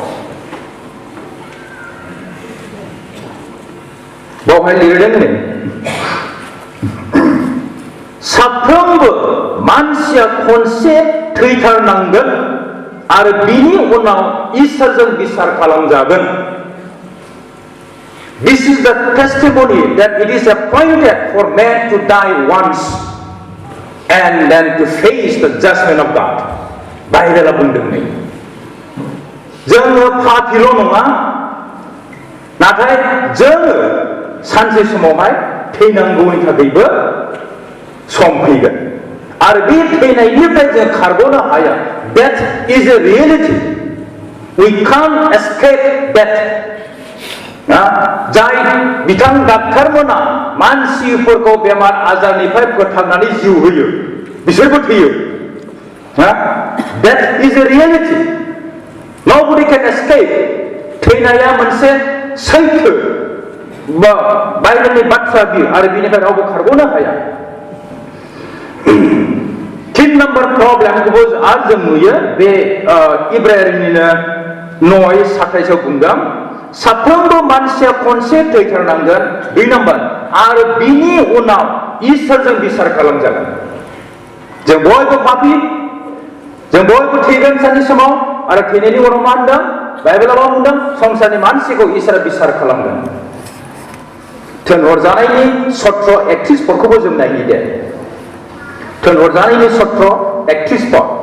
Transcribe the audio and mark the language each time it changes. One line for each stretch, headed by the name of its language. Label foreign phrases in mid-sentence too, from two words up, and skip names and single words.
Bodo: बावहाय लिरदों नै साफ्रोमबो मानसिया खनसे थैथारनांगोन आरो बिनि उनाव इसोरजों बिसार खालामजागोन
English: This is the testimony that it is appointed for man to die once and then to face the judgment of God.
Bodo: बाइबेला बुंदों नै जोङो पापिल' नङा नाथाय जोङो सानसे समावहाय थैनांगौनि थाखायबो सम फैगोन आरो बे थैनायनिफ्राय जों खारग'नो हाया
English: Death is a reality. We can't escape death.
Bodo: जाय बिथां डाक्टारमोना मानसिफोरखौ बेमार आजारनिफ्राय फोथांनानै जिउ होयो बिसोरबो थैयो
English: Death is a reality. Nobody can escape.
Bodo: थैनाया मोनसे सैथो बाइबेलनि बाथ्रा बियो आरो बिनिफ्राय रावबो खारग'नो हाया 3 number प्रब्लेमखौबो आरो जों नुयो बे इब्राहिमनिनो 9:27 बुंदों साफ्रोमबो मानसिया खनसे थैथारनांगोन 2 नम्बर आरो बिनि उनाव इसोरजों बिसार खालामजागोन जों बयबो पापी जों बयबो थैगोन सानसे समाव आरो थैनायनि उनाव मा होनदों बाइबेलाव मा बुंदों संसारनि मानसिखौ इसोरा बिसार खालामगोन थोनहरजानायनि 17:31 जों नायनि दे थोनहरजानायनि 17:31